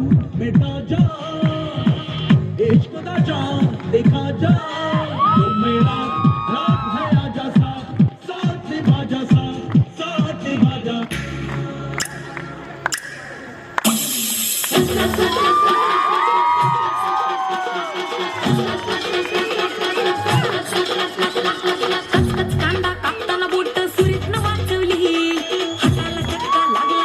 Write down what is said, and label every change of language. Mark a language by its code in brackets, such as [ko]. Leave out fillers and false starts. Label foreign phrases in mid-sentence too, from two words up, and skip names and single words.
[pa] ਮਿਟਾ ਜਾ ਇਸ਼ਕ ਦਾ ਜਾਮ ਦਿਖਾ ਜਾ ਤੂ ਮੇਰਾ ਰਾਤ ਹੈ ਆਜਾ ਸਾਥ ਨਿਭਾ ਜਾ ਸਾਥ ਨਿਭਾ ਜਾ [mr] कांदा कापताना बोट सुरीत न वाचवली हाताला चटका लागला